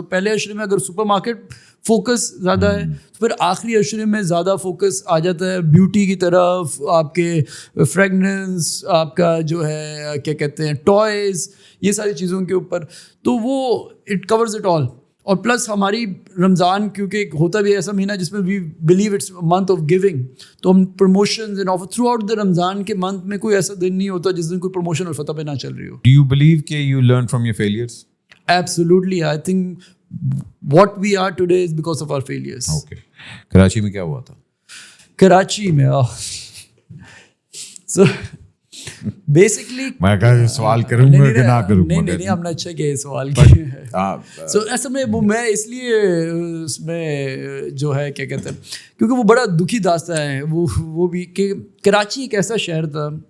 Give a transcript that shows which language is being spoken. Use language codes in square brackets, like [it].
[ur] تو پہلے عشرے میں اگر سپر مارکیٹ فوکس زیادہ ہے تو پھر آخری عشرے میں زیادہ فوکس آ جاتا ہے بیوٹی کی طرف, آپ کے فریگننس, آپ کا جو ہے کیا کہتے ہیں ٹوائز, یہ ساری چیزوں کے اوپر. تو وہ [en] It covers it all. [ur] اور پلس ہماری رمضان کیونکہ ہوتا بھی ایسا مہینہ جس میں [en] we believe it's month of giving, [ur] تو ہم promotions and offer through out the رمضان کے منتھ میں کوئی ایسا دن نہیں ہوتا جس دن کوئی پروموشن الفتح پہ نہ چل رہی ہو. [en] Do you believe کہ you learn from your failures? Absolutely. I think what we are today is because of our failures. [ur] Okay. Karachi میں کیا ہوا تھا؟ کراچی میں [en] so basically [ur] میں کہا سوال کروں گا کہ نہ کروں. نہیں ہم نے اچھا کیا سوال کیا ہے. سو اصل میں وہ میں اس لیے اس میں جو ہے کیا کہتے ہیں کیونکہ وہ بڑا دکھی داستہ ہے وہ بھی کہ کراچی ایک ایسا شہر تھا.